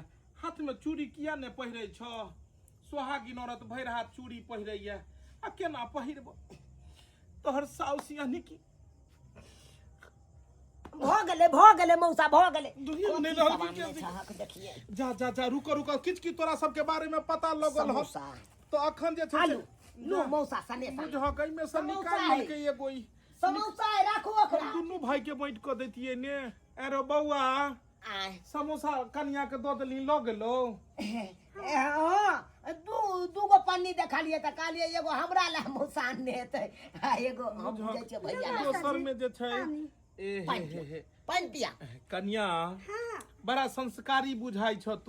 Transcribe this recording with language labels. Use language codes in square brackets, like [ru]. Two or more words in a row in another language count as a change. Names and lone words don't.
[mai] हाथ में चूड़ी किया ने पहिरै छ? सोहागिन औरत भैर हाथ चूड़ी पहिरैया आ केना पहिरब? तोहर साउस यानी कि भ गेले मौसा भ गेले। दुनिया में देखिए जा रुको किछ की तोरा सब के बारे में पता लगल हो तो अखन जे छै नो मौसा सने बुझह कई में से निकाल के एगो समोसा राखो ओकरा दुनू भाई के बांट के दैतिए ने। अरे बउआ समोसा कन्या के द देली ल गेलो। दूगो पन्नी देखलिए त कहलिए एगो हमरा ला मौसा ने हेतै आ एगो हम जे छै भैया दोसर में जे छै पानी पिया कन्या बड़ा संस्कारी बुझाई छ तू।